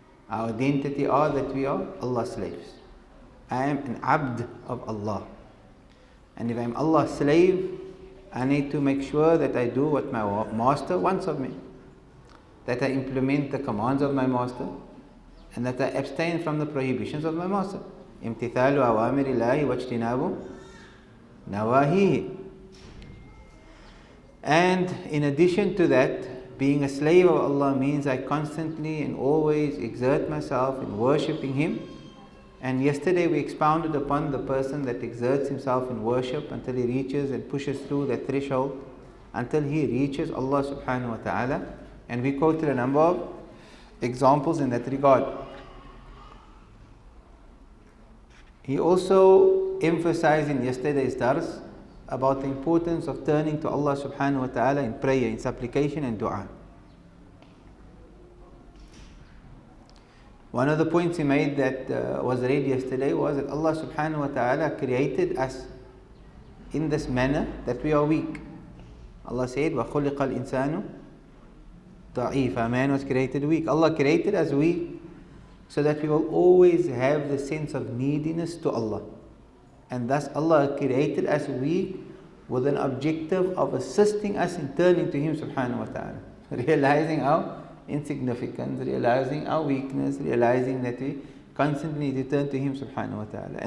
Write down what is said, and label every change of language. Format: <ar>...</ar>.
<en>Our identity are that we are Allah's slaves. I am an abd of Allah. And if I am Allah's slave, I need to make sure that I do what my master wants of me, that I implement the commands of my master, and that I abstain from the prohibitions of my master.</en> <ar>امتثال أوامر الله واجتناب نواهيه.</ar> <en>And in addition to that, being a slave of Allah means I constantly and always exert myself in worshipping Him. And yesterday we expounded upon the person that exerts himself in worship until he reaches and pushes through that threshold, until he reaches Allah subhanahu wa ta'ala. And we quoted a number of examples in that regard. He also emphasized in yesterday's dars about the importance of turning to Allah subhanahu wa ta'ala in prayer, in supplication and dua. One of the points he made that was read yesterday was that Allah subhanahu wa ta'ala created us in this manner that we are weak. Allah said,</en> <ar>وَخُلِقَ الْإِنسَانُ ضَعِيفًا.</ar> <en>Man was created weak. Allah created us weak so that we will always have the sense of neediness to Allah. And thus Allah created us weak with an objective of assisting us in turning to Him subhanahu wa ta'ala. Realizing our insignificance, realizing our weakness, realizing that we constantly need to turn to Him subhanahu wa ta'ala.</en>